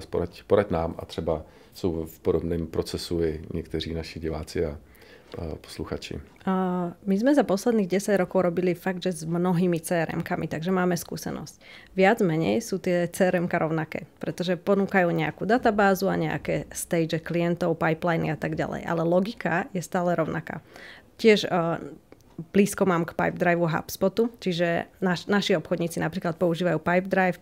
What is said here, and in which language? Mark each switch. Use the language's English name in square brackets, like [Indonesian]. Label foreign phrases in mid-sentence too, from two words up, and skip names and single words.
[Czech] Poraď nám a třeba jsou v podobném procesu i někteří naši diváci a posluchači. [Slovak] My sme za posledných 10 rokov robili fakt, že s mnohými CRM-kami, takže máme skúsenosť. Viac menej sú tie CRM-ka rovnaké, pretože ponúkajú nejakú databázu a nejaké stage klientov, pipeliny a tak ďalej. Ale logika je stále rovnaká. Tiež blízko mám k Pipedrive a HubSpotu, čiže naši obchodníci napríklad používajú Pipedrive.